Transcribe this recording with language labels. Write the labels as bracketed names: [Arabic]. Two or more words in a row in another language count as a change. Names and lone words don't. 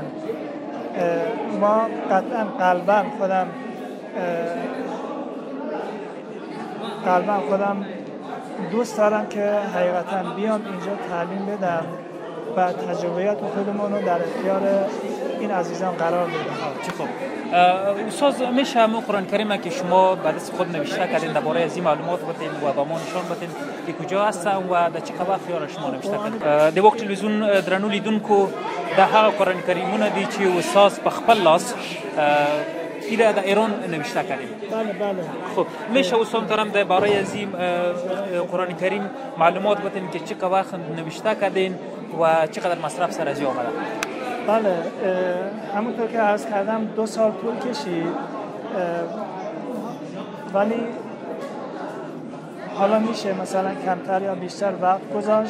[Persian] ما قطعا قلبا خودم دوست دارم که حقیقتا بیام اینجا تعلیم بدم و تجربیات خودمون رو در اختیار این عزیزان قرار بدم. چه خوب. استاد میشه همون قرآن کریم که شما به دست خود نوشته کردین درباره از این معلومات بدین و با ما نشان بدین که کجا هستن و در چه وقت یار شما نوشته کردین؟ [Pashto] د وخت تلویزیون درنو لیدونکو د هغه قرآن کریمونه دي چې استاد په خپل لاس ایره د ایران [Persian] نوشته کردین. بله. خب میشه استاد محترم درباره از این قرآن کریم معلومات بدین که چه وقت نوشته کردین و چقدر مصرف سر از آمده؟ بله، همونطور که عرض کردم 2 سال طول کشید، ولی حالا میشه مثلا کمتر یا بیشتر وقت گذاشت.